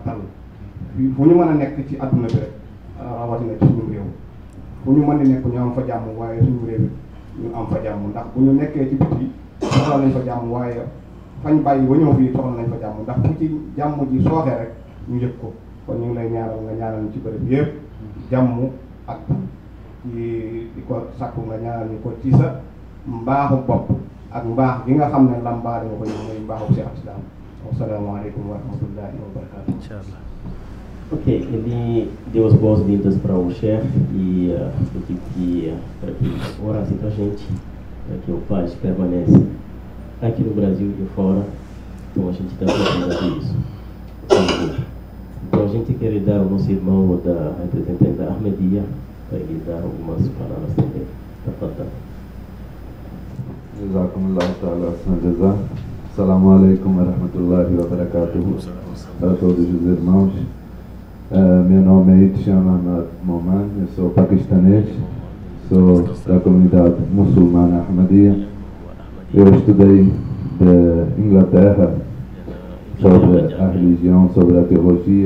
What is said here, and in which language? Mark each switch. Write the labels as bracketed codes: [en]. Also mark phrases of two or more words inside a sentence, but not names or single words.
[wo] tal fu ñu mën a nekk ci àdduna bi rek rawatina ci suñu réew fu ñu mën di nekk ñu am fa jàmm waaye suñu réew ñu am fa jàmm ndax bu ñu nekkee ci biti soxla nañ fa jàmm waaye fañ bàyyi ba ñëw fii soxla nañ fa jàmm ndax fu ci jàmm ji sooxee rek ñu yëg ko kon ñu ngi lay ñaanal nga ñaanal ñu ci bërëb yëpp jàmm ak tal di ko sàkku nga ñaanal ñu ko ci sa mbaaxu bopp ak mbaax gi nga xam ne lambaale nga ko ñu mooy mbaaxu Cheikh Islam. [ar] السلام عليكم ورحمة الله وبركاته. inshallah. [pt] Ok, ele deu as boas-vindas para o chefe e para que orasse para a gente, para que o paz permaneça aqui no Brasil e fora. Então a gente está precisando disso. Então a gente quer dar ao nosso irmão da representante da Ahmadiyya para ele dar algumas palavras também. [ar] جزاكم الله تعالى جزاء. السلام عليكم ورحمة الله وبركاته [pt] para todos os irmãos. Meu nome é Itisham Ahmad Moman, eu sou paquistanês sou da comunidade muçulmana Ahmadiyya. Eu estudei da Inglaterra sobre a religião, sobre a teologia.